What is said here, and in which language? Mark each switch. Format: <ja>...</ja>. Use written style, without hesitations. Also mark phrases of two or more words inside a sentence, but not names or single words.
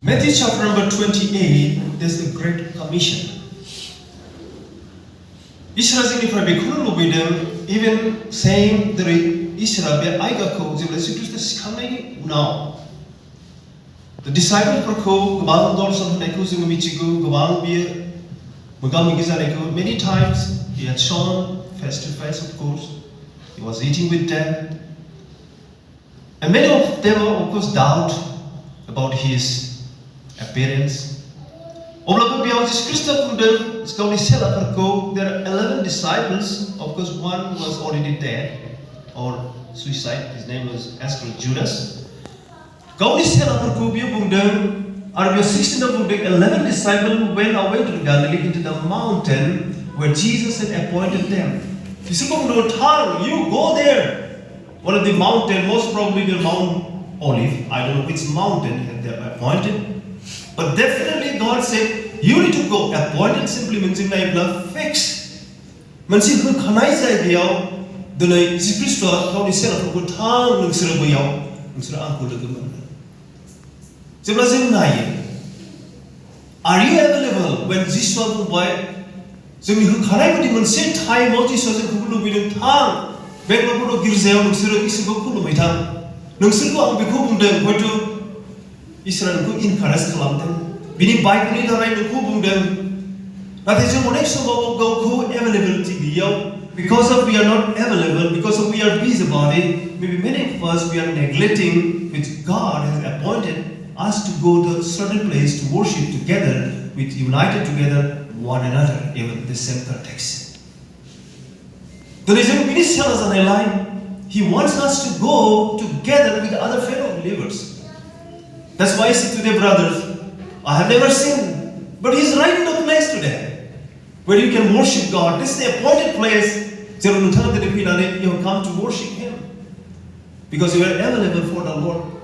<en>Matthew chapter number 28, there's the Great Commission.</en> <brx>Isra जोंनिफ्राय बेखौनो लुबैदों,</brx> <en>even saying the</en> <brx>Isra बे आयदाखौ जेब्ला जिसु ख्रीष्ट सिखांनायनि उनाव</brx> <en>the disciplesफोरखौ</en> <brx>गोबां दर्शन होनायखौ जोङो मिथिगौ, गोबां बियो मोगा-मोगि जानायखौ</brx> <en>many times he had shown face to face, of course. He was eating with them. And many of them, of course, doubt about his appearance.</en> <brx>अब्लाबो बेयाव जिसु ख्रीष्टआ बुंदों गावनि सेलाफोरखौ,</brx> <en>there are 11 disciples. Of course, one was already dead or suicide. His name was Judas.</en> <brx>गावनि सेलाफोरखौ बियो बुंदों आरो बेयाव 16 बुंदों</brx> <en>11 disciples who went away to Galilee into the mountain where Jesus had appointed them.</en> <brx>बिसोरखौ बुंदों थां,</brx> <en>you go there. One of the mountain, most probably the Mount Olive. I don't know which mountain they are appointed. But definitely God said, you need to go. Appointed simply means in my fixed.</en> <brx>मोनसे होखानाय जायगायाव दिनै जिसु ख्रीष्टआ गावनि सेलाफोरखौ थां नोंसोरो बैयाव नोंसोरो आंखौ लोगो मोनगोन। जेब्ला जों नायो,</brx> <en>are you available when</en> <brx>जिसुआ बुंबाय जोंनि होखानाय बायदि मोनसे टाइमाव जिसुआ जोंखौ लुबैदों थां बेंगलर गिर्जायाव नोंसोरो इसोरखौ खुलुमै थां। नोंसोरखौ आं बेखौ बुंदों, हयथ' इसोरा नोंखौ इनकारेज खालामदों, बिनि बाइकनि दारै नोंखौ बुंदों, नाथाय जों अनेक समाव गावखौ एभेलेबिलिटि गैयैयाव,</brx> <en>because of we are not available, because of we are busy about it, maybe many of us we are neglecting which God has appointed us to go to a certain place to worship together, with united together one another, even the same context.</en> <brx>दिनै जों बिनि सेला जानायलाय,</brx> <en>He wants us to go together with other fellow believers. That's why I said to the brothers, I have never seen, but He's right in the place today where you can worship God. This is the appointed place. You have come to worship Him because you are available for the Lord.</en>